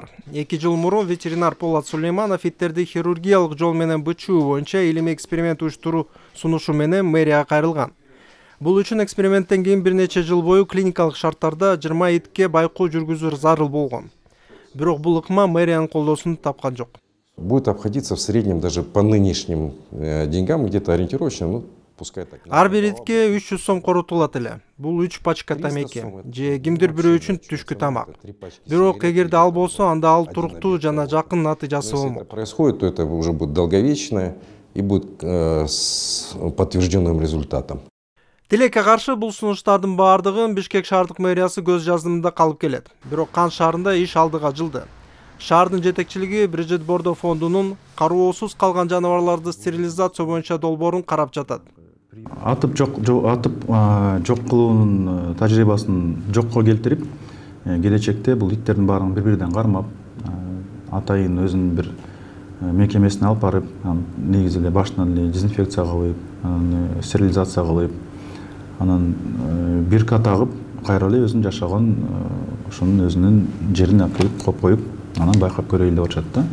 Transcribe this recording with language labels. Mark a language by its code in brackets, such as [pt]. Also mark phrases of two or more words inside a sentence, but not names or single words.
[ky] 2 жыл мурун ветеринар Полат Сулейманов иттерди хирургиялык жол менен бычуу боюнча илимий эксперимент уюштуруу сунушу менен мэрияга кайрылган. Бул үчүн эксперименттен кийин бир нече жыл бою клиникалык шарттарда 20 итке байкоо жүргүзүү зарыл болгон. Бирок бул ыкма мэриянын колдоосун тапкан жок. [ru] Будет обходиться в среднем даже по нынешним деньгам где-то ориентировочно, пускай так. [ky] Ар бир итке 300 сом коротулат эле. Бул 3 пачка тамеки же кимдир бирөө үчүн түшкү тамак. Бирок эгерде ал болсо, анда ал туруктуу жана жакын натыйжасы болмок. [ru] Происходит, то это уже будет долговечное и будет с подтвержденным результатом. [ky] Тилекке каршы бул сунуштардын баардыгын Бишкек шаардык мэриясы көз жаздымында калып келет. Бирок Кан шаарында иш алдыга жылды. Шаардын жетекчилиги Бриджит Бордо фондунун кароосуз калган жаныбарларды стерилизация боюнча долбоорун карап жатат. Атып жок кылуунун тажрыйбасын жокко келтирип, келечекте бул иттердин баарын бири-биринен кармап, атайын өзүнүн бир мекемесине алып барып, негизи эле башынан эле дезинфекция кылып, стерилизация кылып, анан бирка тагып, кайра эле өзүнүн жашаган ошонун өзүнүн жерине алып коюп, анан байкап көрөйлү деп атышат да.